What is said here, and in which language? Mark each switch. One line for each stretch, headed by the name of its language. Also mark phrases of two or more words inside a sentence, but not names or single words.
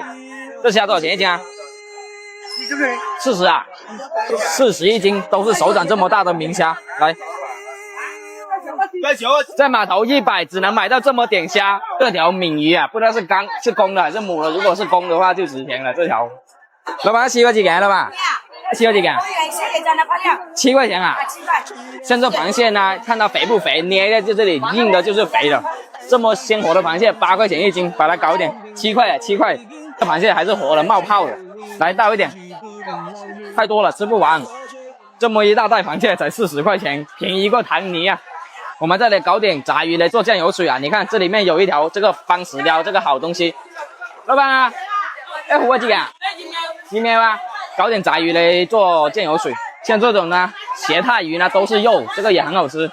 Chinese: 這蝦多少錢一斤啊？40啊，40一斤，都是手掌這麼大的明蝦。來，在碼頭100只能買到這麼點蝦。這條鰻魚啊，不知道是公的還是母的，如果是公的話就值錢了。這條，老闆7塊幾錢了吧？7塊幾錢？7塊錢啊？像這螃蟹呢，看它肥不肥，捏在這裡硬的就是肥的。這麼鮮活的螃蟹8塊錢一斤，把它搞一點，7塊7塊。這螃蟹還是活的，冒泡的。來倒一點，太多了吃不完。這麼一大袋螃蟹才40 塊錢，便宜過糖泥啊！我們再來搞點炸魚來做醬油水啊！你看這裡面有一條這個番石雕，這個好東西。老闆啊，要胡幾啊？1秒啊！搞點炸魚來做醬油水，像這種呢，斜太魚呢都是肉，這個也很好吃。